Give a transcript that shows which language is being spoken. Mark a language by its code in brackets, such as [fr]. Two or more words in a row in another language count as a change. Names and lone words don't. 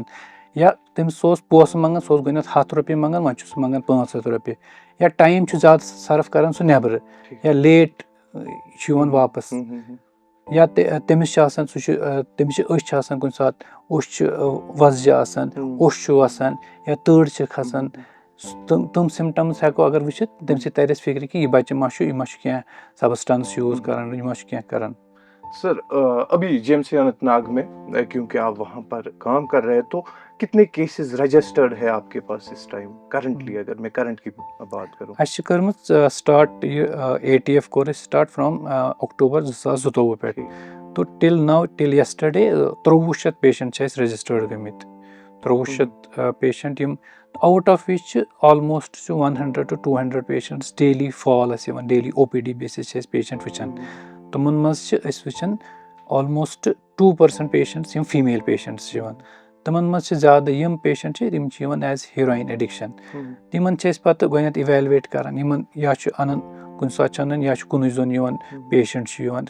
[ks] یا تٔمِس سُہ اوس پونٛسہٕ منٛگان سُہ اوس گۄڈٕنیتھ 100 رۄپیہِ منٛگان وۄنۍ چھُ سُہ منٛگان 500 رۄپیہِ یا ٹایم چھُ زیادٕ سرف کران سُہ نٮ۪برٕ یا لیٹ چھُ یِوان واپس یا تٔمِس چھِ آسان تٔمِس چھِ أچھ آسان کُنہِ ساتہٕ اوٚش چھُ وۄزجہِ آسان اوٚش چھُ وَسان یا تۭر چھِ کھسان تِم سِمٹمٕز ہٮ۪کو اگر وٕچھِتھ تَمہِ سۭتۍ ترِ اَسہِ فِکرِ کہِ یہِ بَچہِ ما چھُ کینٛہہ [en] substance use [ks] کران یہِ ما چھُ کینٛہہ کران. [ur] سر ابھی JMC اننت ناگ میں کیونکہ آپ وہاں پر کام کر رہے تو کتنے کیسز رجسٹرڈ ہے آپ کے پاس اس ٹائم کرنٹلی اگر میں کرنٹ کی بات کروں. [ks] اَسہِ چھِ کٔرمٕژ سٹاٹ یہِ ATF کوٚر اَسہِ سٹاٹ [en] from October [ks] 2022 پٮ۪ٹھ [en] to till now till yesterday [ks] 2300 پیشنٹ چھِ اَسہِ رجسٹٲرڈ گٔمٕتۍ 2300 پیشنٹ یِم [en] out of which [ks] چھِ آلموسٹ چھُ 100 to 200 پیشنٹٕس ڈیلی فال اَسہِ یِوان [en] daily OPD basis [ks] چھِ أسۍ پیشنٹ وٕچھان تِمن منٛز چھِ أسۍ وٕچھان آلموسٹ 2% پیشنٹٕس یِم فیٖمیل پیشنٹٕس چھِ یِوان تِمن منٛز چھِ زیادٕ یِم پیشنٹ چھِ تِم چھِ یِوان [en] as heroin addiction [ks] تِمن چھِ أسۍ پتہٕ گۄڈٕنیتھ اِویلویٹ کران یِمن یا چھُ اَنان کُنہِ ساتہٕ چھُ اَنان یا چھُ کُنُے زوٚن یِوان پیشنٹ چھُ یِوان